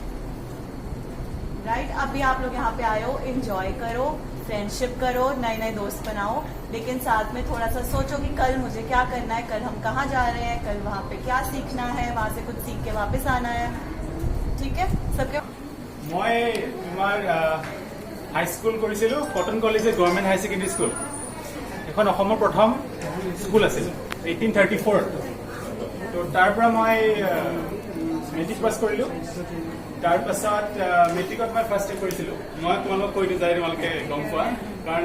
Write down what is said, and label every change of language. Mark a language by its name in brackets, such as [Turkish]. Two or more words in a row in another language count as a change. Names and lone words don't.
[Hindi] राइट अभी आप लोग यहाँ पे आए हो एंजॉय करो फ्रेंडशिप करो नए नए दोस्त बनाओ लेकिन साथ में थोड़ा सा सोचो कि कल मुझे क्या करना है कल हम कहाँ जा रहे हैं कल वहाँ पे क्या सीखना है वहाँ से कुछ सीख के वापस आना है ठीक है सबके [Assamese] মই তোমাৰ [English] high school [Assamese] কৰিছিলো কটন কলেজৰ গভৰ্ণমেণ্ট হাই ছেকেণ্ডেৰী স্কুল এখন অসমৰ প্ৰথম স্কুল আছিল 1834 তো তাৰ পৰা মই [English] matric pass [Assamese] কৰিলো তাৰ পাছত মেট্ৰিকত মই [English] first year [Assamese] কৰিছিলো মই তোমালোকক কৈ দিওঁ যাই তোমালোকে গম পোৱা কাৰণ